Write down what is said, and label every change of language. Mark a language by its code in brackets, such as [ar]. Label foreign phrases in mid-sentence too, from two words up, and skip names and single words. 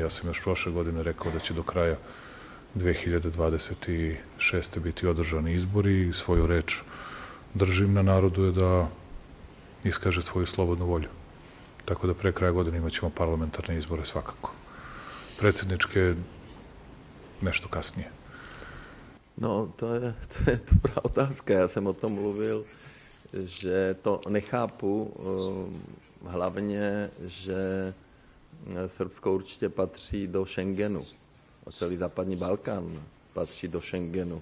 [sr] Ja sam još prošle godine rekao da će do kraja 2026. biti održani izbori i svoju reč držim. Na narodu je da iskaže svoju slobodnu volju. Tako da pre kraja godine imaćemo parlamentarne izbore svakako. Predsjedničke nešto kasnije. [cs] No, to je dobrá otázka. Já jsem o tom mluvil, že to nechápu, hlavně, že Srbsko určitě patří do Schengenu. A celý západní Balkán patří do Schengenu.